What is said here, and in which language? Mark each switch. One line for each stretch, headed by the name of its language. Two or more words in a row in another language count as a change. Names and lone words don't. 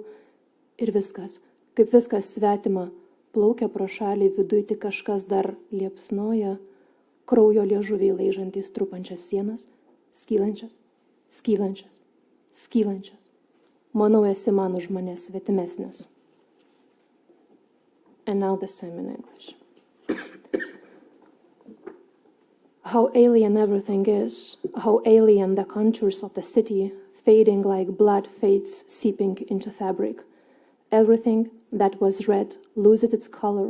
Lithuanian: Ir viskas, kaip viskas svetima. Plaukia pro šalį, viduj tik kažkas dar liepsnoja. Kraujo liežuviai laižantys trupančias sienas. Skylančias, skylančias, skylančias. Manau, esi man už mane svetimesnis.
English: And now the same in English. How alien everything is, how alien the contours of the city, fading like blood fades, seeping into fabric. Everything that was red loses its color.